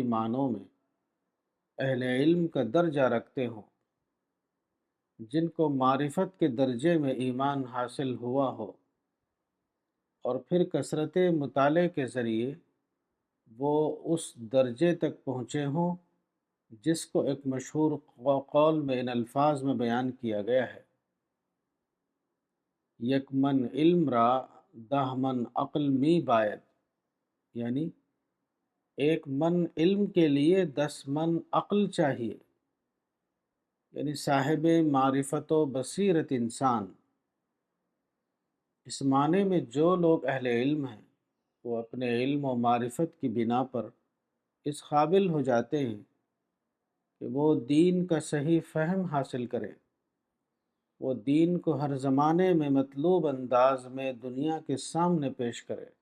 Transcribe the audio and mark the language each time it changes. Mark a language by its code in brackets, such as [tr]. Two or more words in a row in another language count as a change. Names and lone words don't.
[ur] معنوں میں اہل علم کا درجہ رکھتے ہوں، جن کو معرفت کے درجے میں ایمان حاصل ہوا ہو، اور پھر کثرت مطالعے کے ذریعے وہ اس درجے تک پہنچے ہوں جس کو ایک مشہور قول میں ان الفاظ میں بیان کیا گیا ہے: [fa] یک من علم را 10 من عقل می باید۔ [ur] یعنی ایک من علم کے لیے 10 من عقل چاہیے، یعنی صاحب معرفت و بصیرت انسان۔ اس معنی میں جو لوگ اہل علم ہیں وہ اپنے علم و معرفت کی بنا پر اس قابل ہو جاتے ہیں کہ وہ دین کا صحیح فہم حاصل کریں، وہ دین کو ہر زمانے میں مطلوب انداز میں دنیا کے سامنے پیش کرے۔